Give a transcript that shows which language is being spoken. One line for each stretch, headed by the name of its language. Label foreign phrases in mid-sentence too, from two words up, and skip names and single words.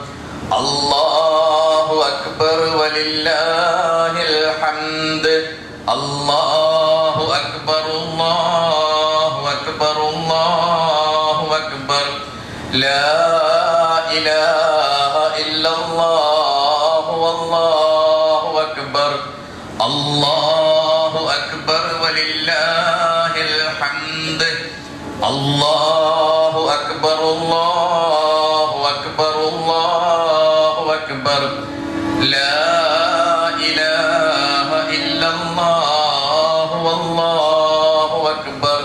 Arabic: الله أكبر ولله الحمد. الله أكبر الله أكبر الله أكبر. لا إله إلا الله الله أكبر ولله الحمد. الله أكبر الله أكبر الله أكبر. لا إله إلا الله الله أكبر.